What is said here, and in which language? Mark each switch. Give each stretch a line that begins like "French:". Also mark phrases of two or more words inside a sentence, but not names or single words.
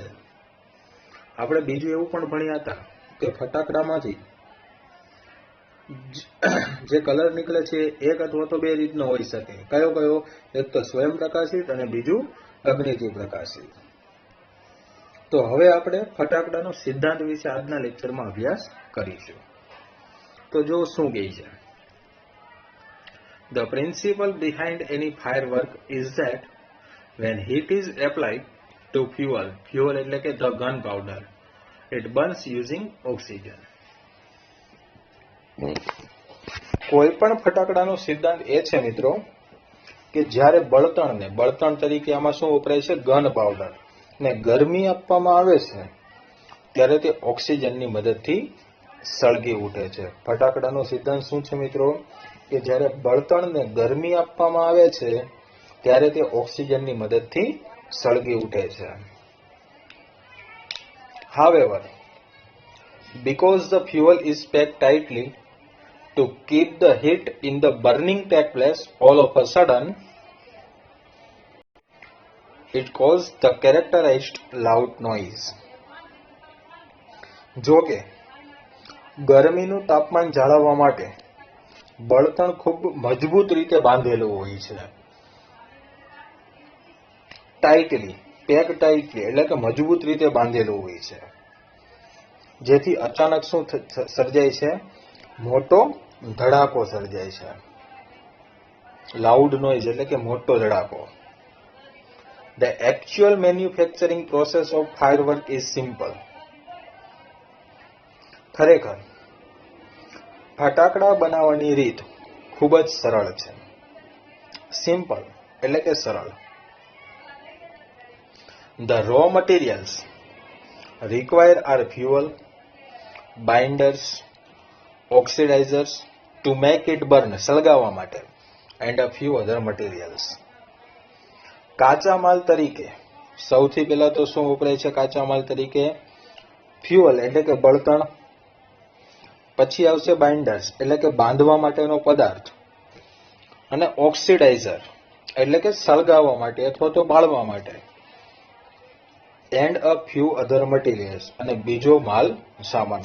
Gujarati: આપણે બીજું એવું પણ ભણ્યા હતા કે ફટાકડામાંથી જે કલર નીકળે છે એક અથવા તો બે રીતનો હોઈ શકે. કયો? એક તો સ્વયં પ્રકાશિત અને બીજું અગ્નિથી પ્રકાશિત. તો હવે આપણે ફટાકડાનો સિદ્ધાંત વિશે આજના લેક્ચરમાં અભ્યાસ કરીશું. તો જો શું કહે છે?
English: The principle behind any firework is that when heat is applied to fuel
Gujarati: એટલે કે
English: the gunpowder, it burns using oxygen.
Gujarati: કોઈ પણ ફટાકડાનો સિદ્ધાંત એ છે મિત્રો કે જ્યારે બળતણ તરીકે આમાં શું વપરાય છે?
English: gun powder.
Gujarati: ને ગરમી આપવામાં આવે છે ત્યારે તે ઓક્સિજનની મદદથી સળગી ઉઠે છે. ફટાકડાનો સિદ્ધાંત શું છે મિત્રો? કે જ્યારે બળતણને ગરમી આપવામાં આવે છે ત્યારે તે ઓક્સિજનની મદદથી સળગી ઉઠે છે.
English: However, because the fuel is packed tightly to keep the heat in the burning take place, all of a sudden it caused the characterized loud noise.
Gujarati: જો કે ગરમીનું તાપમાન જાળવવા માટે બળતણ ખૂબ મજબૂત રીતે બાંધેલું હોય છે. ટાઇટલી,
English: pack tightly
Gujarati: એટલે કે મજબૂત રીતે બાંધેલું હોય છે, જેથી અચાનક શું સર્જાય છે? મોટો ધડાકો સર્જાય છે.
English: loud noise
Gujarati: એટલે કે મોટો ધડાકો.
English: The actual manufacturing process of firework is simple.
Gujarati: ખરેખર ફટાકડા બનાવવાની રીત ખૂબ જ સરળ છે. સિમ્પલ એટલે કે સરળ.
English: The raw materials required are fuel, binders, oxidizers to make it burn,
Gujarati: સળગાવવા માટે,
English: and a few other materials.
Gujarati: કાચા માલ તરીકે સૌથી પહેલા તો શું વપરાય છે? કાચા માલ તરીકે ફ્યુઅલ એટલે કે બળતણ, પછી આવશે બાઇન્ડર્સ એટલે કે બાંધવા માટેનો પદાર્થ, અને ઓક્સિડાઇઝર એટલે કે સળગાવવા માટે અથવા તો બાળવા માટે,
English: and a few other materials
Gujarati: અને બીજો માલ સામાન.